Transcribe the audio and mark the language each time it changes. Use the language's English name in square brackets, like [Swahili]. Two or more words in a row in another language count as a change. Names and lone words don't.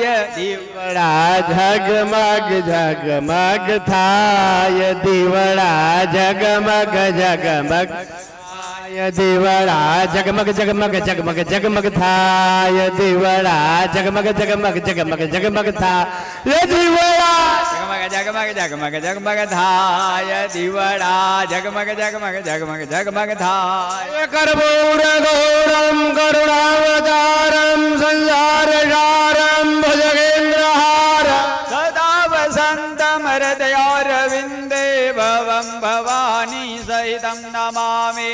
[Gujarati] દીવડા જગમગ જગમગ થાય દીવડા જગમગ જગમગ દીવડા જગમગ જગમગ જગમગ જગમગ થાય દીવડા જગમગ જગમગ જગમગ જગમગ થાય દીવડા જગમગ જગમગ જગમગ થાય દીવડા જગમગ જગમગ જગમગ જગમગ થાય [Sanskrit] कर्पूर गौरम करुणावतारम संसार सारम भुजगेन्द्रहार सदा वसंतम हृदयारविंदे भवं भवानी सहितं नमामि